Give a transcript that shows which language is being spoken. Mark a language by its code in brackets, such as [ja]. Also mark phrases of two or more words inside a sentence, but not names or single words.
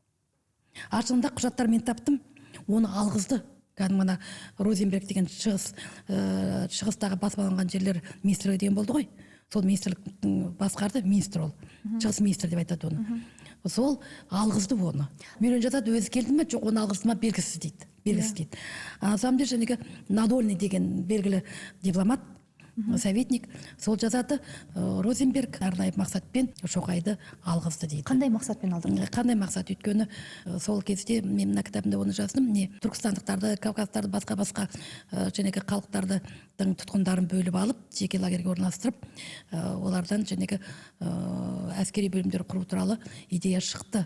[kk] Ашында құжаттар мен таптым, оны алғызды. Мына Розенберг деген шығыстағы басып алынған жерлер министрлігі деген болды ғой. Сол министрліктің басқарды министр ол. Шығыс министр деп айтады оны. Сол алғызды оны. Мюлен жазады, өзі келді ме, жоқ оны алғызды ма белгісіз дейді. [ru] На самом деле [kk] жәнегі Надольный деген белгілі дипломат, советник, сол жазады, Розенберг арнайы мақсатпен Шоқайды алғызды дейді. Қандай мақсатпен алдырды? Қандай мақсат? Өйткені сол кезде мен мына кітабымда оны жаздым, не түркістандықтарды, кавказдарды, басқа жәнегі қалықтардың тұтқындарын бөліп алып, жеке лагерге орналастырып, олардан жәнегі әскери бөлімдер құру туралы идея шықты.